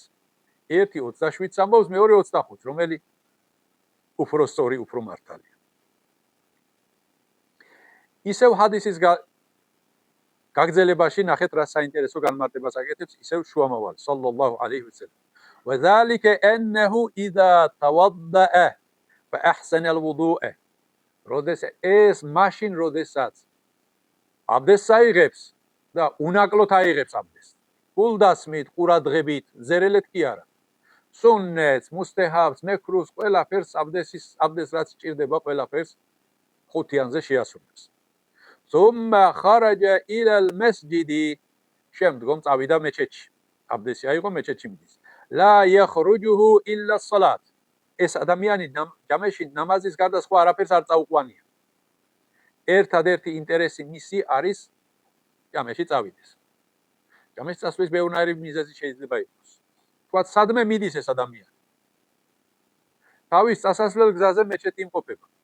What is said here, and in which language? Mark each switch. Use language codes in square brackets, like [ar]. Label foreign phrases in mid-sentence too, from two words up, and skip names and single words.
[ka] ერთი 27-ს ამბობს, მეორე 25-ს, რომელი უფრო სწორი, უფრო მართალია. ისევ ჰადისის გაგრძელებაში ნახეთ, რა საინტერესო განმარტებას აკეთებს ისევ შუამავალი [ar] صلى الله عليه وسلم. وذلك أنه إذا توضأ فأحسن الوضوء. [ka] ეს მაშინ როდესაც აბდესს აიღებს და უნაკლოდ აიღებს აბდესს. გულდასმით, ყურადღებით, ზერელეთ კი არა. სუნნეთს, მუსტეჰაბს, მეკრუს, ყველაფერს აბდესს რაც სჭირდება, ყველაფერს ხუთიანზე შეასრულებს. [ar] ثم خرج إلى المسجد. [ka] შემდგომ წავიდა მეჩეთში. აბდესი აიღო, მეჩეთში მიდის. [ar] لا يخرجه إلا الصلاة. [ka] ეს ადამიანი ჯამეში ნამაზის გარდა სხვა არაფერს არ წაუყვანია. ერთადერთი ინტერესი მისი არის ჯამეში წავიდეს. ჯამეში წასვლის ბევრნაირი მიზეზი შეიძლება იყოს. თქვათ, სადმე მიდის ეს ადამიანი. თავის წასასვლელ გზაზე მეჩეთი იმყოფება.